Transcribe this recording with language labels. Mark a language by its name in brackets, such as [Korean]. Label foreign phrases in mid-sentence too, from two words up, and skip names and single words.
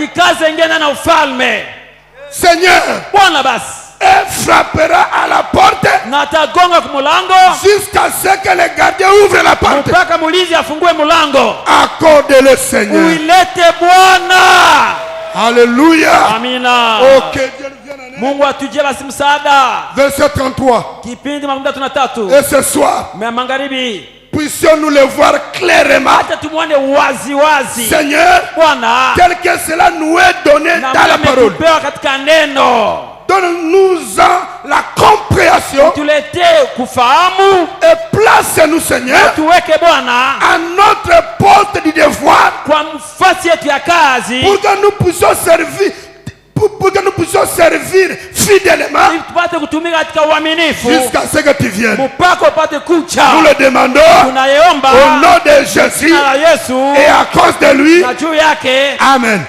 [French] Seigneur, et frappera à la porte jusqu'à ce que le gardien ouvre la porte. Accorde-le, Seigneur. Alléluia. [Swahili] Amina. Ok, Mungu atujie basi msaada. [French] Verset 33. [Swahili] Kipindi 33. [French] Et ce soir, [Swahili] magharibi, [French] puissions-nous le voir clairement. [Swahili] Hata tumuone wazi wazi. [French] Seigneur, [Swahili] Bwana, [French] tel que cela nous est donné dans la parole. [Swahili] Katika neno. [French] Donne-nous-en la compréhension. [Swahili] Tuletee kufahamu. [French] Et place-nous, Seigneur, [Swahili] tuweke Bwana [French] à notre poste du devoir. [Swahili] Kwa nafasi yetu ya kazi. [French] Pour que nous puissions servir. Pour que nous puissions servir fidèlement jusqu'à ce que tu viennes. Nous le demandons au nom de Jésus et à cause de lui. Amen.